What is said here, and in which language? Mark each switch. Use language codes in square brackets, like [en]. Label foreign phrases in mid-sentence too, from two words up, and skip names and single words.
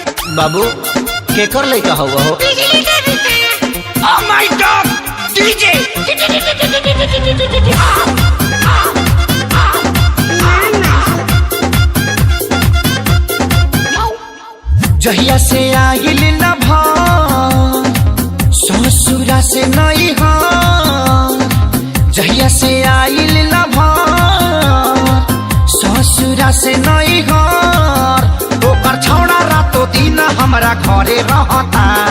[bho] बाबू केकर लइका हुआ हो? [en] Oh my God! DJ! [bho] जहिया से आइल न ससुरा से नहीं जहिया से आइल न ससुरा से नहीं ओकर छौड़ा रातो दिन हमरा घरे रहता।